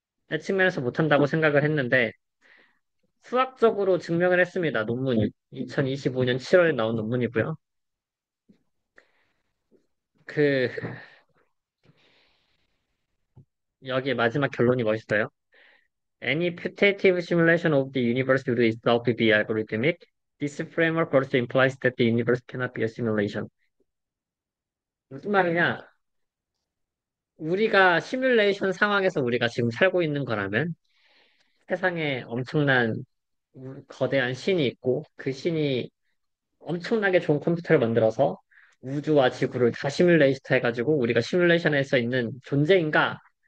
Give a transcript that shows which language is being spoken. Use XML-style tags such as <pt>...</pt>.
<ko>의 측면에서 못한다고 생각을 했는데, 수학적으로 증명을 했습니다. 논문이. 2025년 7월에 나온 논문이고요. 그, 여기 마지막 결론이 멋있어요.</ko> <en>Any putative simulation of the universe would itself be algorithmic. This framework also implies that the universe cannot be a simulation.</en> <ko>무슨 말이냐? 우리가 시뮬레이션 상황에서 우리가 지금 살고 있는 거라면 세상에 엄청난 거대한 신이 있고 그 신이 엄청나게 좋은 컴퓨터를 만들어서 우주와 지구를 다 시뮬레이션 해가지고 우리가 시뮬레이션에서 있는 존재인가?</ko>